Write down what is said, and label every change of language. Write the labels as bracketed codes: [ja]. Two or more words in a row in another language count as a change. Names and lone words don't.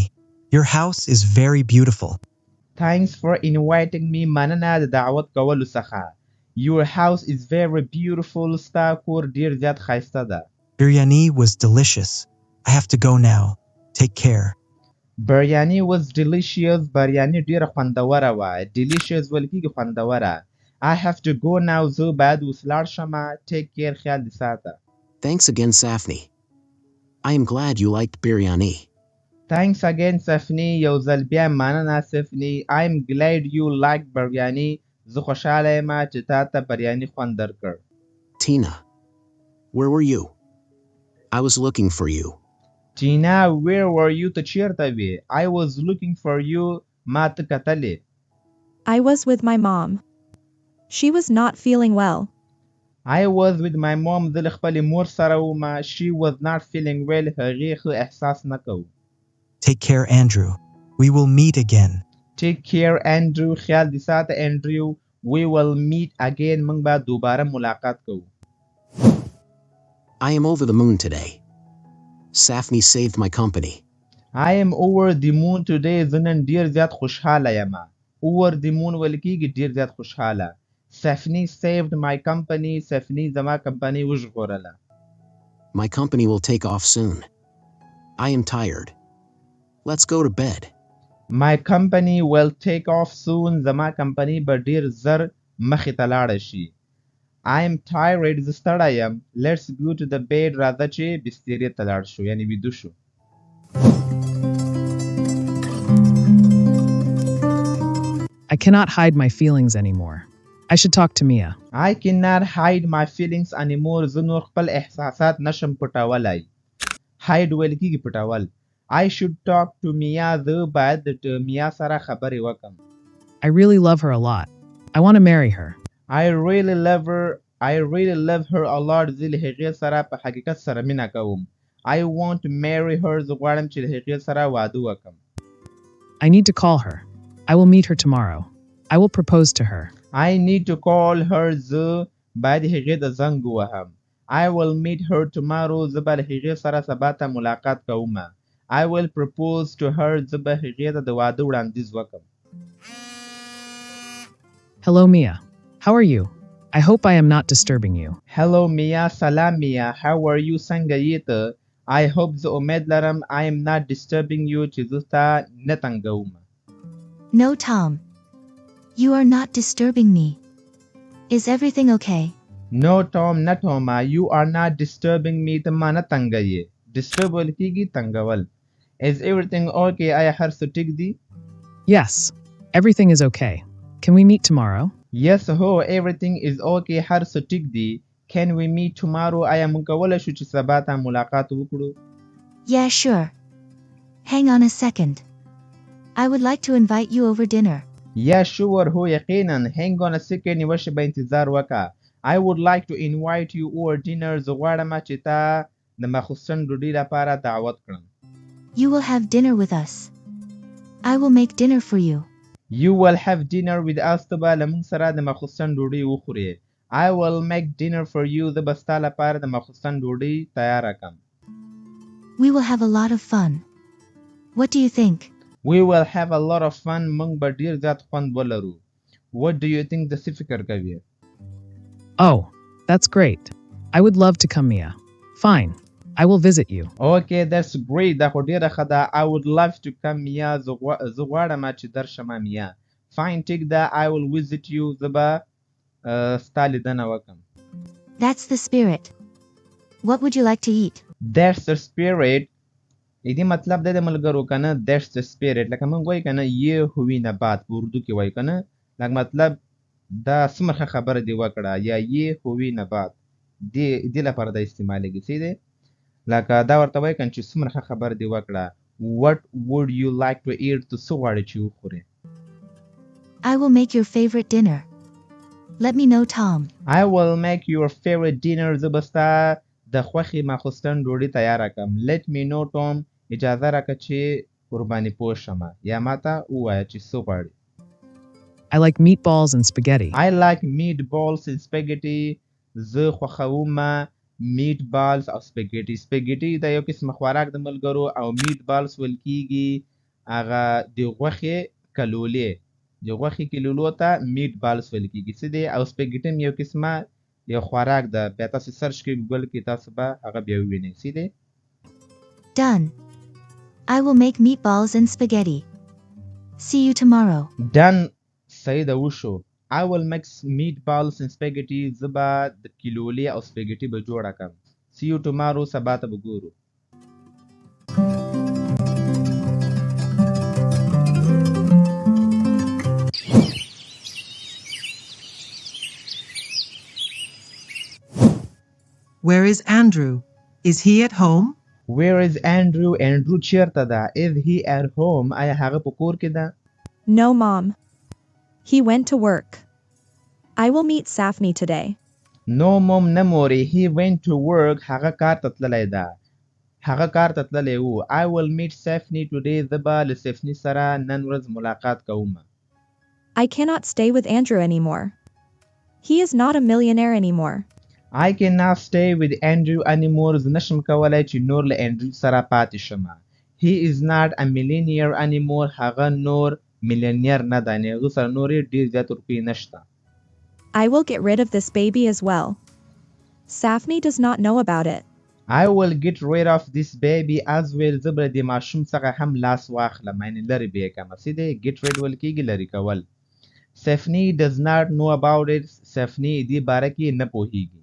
[en] Your house is very beautiful. Thanks for inviting me. [ps] مننه د دعوت کولو څخه. [en] Your house is very beautiful. [ps] ستا کور ډیر زیات ښایسته ده. [en] Biryani was delicious. I have to go now. Take care. Biryani was delicious. [ps] Biryani ډیره خوندوره وه. Delicious ویل کېږي خوندوره. [en] I have to go now. [ps] زه باید اوس لاړ شمه. [en] Take care. [ps] خیال دې ساته. [en] Thanks again, Safni. I am glad you liked biryani. Thanks again, Safni. [ps] یو ځل بیا مننه Safni. [en] I'm glad you liked biryani. [ps] زه خوشحاله یم چې تا ته بریاني خوند درکړ. [en] Tina, where were you? I was looking for you. Tina, where were you? [ps] ته چیرته وې؟ [en] I was looking for you. [ps] ما ته کتلې. [en] I was with my mom. She was not feeling well. I was with my mom. [ps] زه له خپلې مور سره وم. [en] She was not feeling well. [ps] هغې ښه احساس نه کوو. [en] Take care, Andrew. We will meet again. Take care, Andrew. [ps] خیال دې ساته [en] Andrew. We will meet again. [ps] موږ به دوباره ملاقات کوو. [en] I am over the moon today. Safni saved my company. I am over the moon today. [ps] زه نن ډیر زیات خوشحاله یم. [en] Over the moon [ps] ویل کېږي ډیر زیات خوشحاله. [en] Stephanie saved my company. [ps] Stephanie زما کمپنی وژغورله. [en] My company will take off soon. I am tired. Let's go to bed. My company will take off soon. [ps] زما کمپنی به ډیر زر مخې ته لاړه شي. [en] I am tired. [ps] زه ستړی یم. [en] Let's go to the bed. [ps] راځه چې بسترې ته لاړ شو یعنی ویده شو. [en] I cannot hide my feelings anymore. I should talk to Mia. I cannot hide my feelings anymore. [ps] زه نور خپل احساسات نشم پټولای. hide ویل کېږي پټول. [en] I should talk to Mia. [ps] زه باید د میا سره خبرې وکم. [en] I really love her a lot. I want to marry her. I really love her. I really love her a lot. [ps] زه له هغې سره په حقیقت سره مینه کوم. [en] I want to marry her. [ps] زه غواړم چې له هغې سره واده وکم. [en] I need to call her. I will meet her tomorrow. I will propose to her. I need to call her. [ps] زه باید هغې د زنګ ووهم. [en] I will meet her tomorrow. [ps] زه به له هغې سره سبا ته ملاقات کوم. [en] I will propose to her. [ps] زه به هغې ته د واده وړاندیز وکم. [en] Hello, Mia. How are you? I hope I am not disturbing you. Hello Mia. سلام Mia. How are you? [ps] څنګه یې ته؟ [en] I hope [ps] زه امید لرم [en] I am not disturbing you [ps] چې زه تا نه تنګوم. [en] No, Tom. You are not disturbing me. Is everything okay? No Tom. نه Tom. You are not disturbing me. [ps] ته ما نه تنګوې. Disturb ویل کېږي تنګول. [en] Is everything okay? [ps] آیا هر څه ټیک دي؟ [en] Yes, everything is okay. Can we meet tomorrow? Yes ho. Everything is okay. [ps] هر څه ټیک دي. [en] Can we meet tomorrow? [ps] آیا موږ کولی شو چې سبا ته ملاقات وکړو؟ [en] Yeah, sure. Hang on a second. I would like to invite you over dinner. Yeah, sure [ps] هو یقینا. [en] Hang on a second. [ps] یوه شېبه انتظار وکړه. [en] I would like to invite you over dinner. [ps] زه غواړم چې تا د ماخوستن ډوډۍ لپاره دعوت کړم. [en] You will have dinner with us. I will make dinner for you. You will have dinner with us. [ps] ته به له موږ سره د ماخوستن ډوډۍ وخورې. [en] I will make dinner for you. [ps] زه به ستا لپاره د ماخوستن ډوډۍ تیاره کړم. [en] We will have a lot of fun. What do you think? We will have a lot of fun. [ps] موږ به ډیر زیات خوند ولرو. [en] What do you think؟ [ps] د څه فکر کوې؟ [en] Oh, that's great. I would love to come, Mia. Fine. I will visit you. Okay, that's great. [ps] دا خو ډیره ښه ده. [en] I would love to come Mia. [ps] زه غواړم چې درشم Mia. Fine, ټیک ده. [en] I will visit you. [ps] زه به ستا لیدنه وکم. [en] That's the spirit. What would you like to eat? That's the spirit. [ps] دې مطلب دی د ملګرو کنه. [en] That's the spirit. [ps] لکه موږ وایو کنه [ur] یې هوی نه بات [ps] په اردو کې وایو کنه. لکه مطلب دا څومره خبره دې وکړه یا [ur] یې هوی نه بات. [ps] دې لپاره دا استعمالېږي. څه دی؟ لکه دا ورته وایي کنه چې څومره خبره دې وکړه. [en] What would you like to eat؟ [ps] ته څه غواړې چې وخورې؟ [en] I will make your favorite dinner. Let me know, Tom. I will make your favorite dinner. [ps] زه به ستا د خوښې ماخوستن ډوډۍ تیاره کړم. [en] Let me know, Tom. [ps] اجازه راکړه چې قرباني پوه شم یا ماته ووایه چې څه غواړې. [en] I like meatballs and spaghetti. I like meatballs and spaghetti. [ps] زه خوښوم meatballs او spaghetti. spaghetti دا یو قسم خوراک د ملګرو او meatballs ویل کېږي هغه د غوښې کلولې. د غوښې کلولو ته meatballs ویل کېږي. څه دی؟ او spaghetti یو قسمه یو خوراک ده. بیا تاسو سرچ کړئ ګوګل کې تاسو به هغه بیا ووینئ. څه دی؟ [en] Done. I will make meatballs and spaghetti. See you tomorrow. Done. [ps] صحیح ده وشو. [en] I will make meatballs and spaghetti. [ps] زه به د کلولې او spaghetti به جوړه کړم. [en] See you tomorrow. [ps] سبا ته به ګورو. [en] Where is Andrew? Is he at home? Where is Andrew? Andrew [ps] چیرته ده؟ [en] Is he at home? [ps] آیا هغه په کور کې ده؟ [en] No, Mom. He went to work. I will meet Safni today. No, Mom, [ps] نه مورې. [en] He went to work. [ps] هغه کار ته تللی ده. هغه کار ته تللی و. [en] I will meet Safni today. [ps] زه به له سفني سره نن ورځ ملاقات کوم. [en] I cannot stay with Andrew anymore. He is not a millionaire anymore. I cannot stay with Andrew anymore. [ps] زه نشم کولی چې نور له انډریو سره پاتې شم. [en] He is not a millionaire anymore. [ps] هغه نور میلیونیر نه ده. هغه سره نور ډېر زیات روپۍ نشته. [en] I will get rid of this baby as well. Safni does not know about it. I will get rid of this baby as well. [ps] زه به د ماشوم څخه هم لاس واخلم، یعنې لرې به یې کړم. څه دی؟ [en] get rid [ps] ویل کېږي لرې کول. [en] Safni does not know about it. [ps] Safni دې باره کې نه پوهېږي.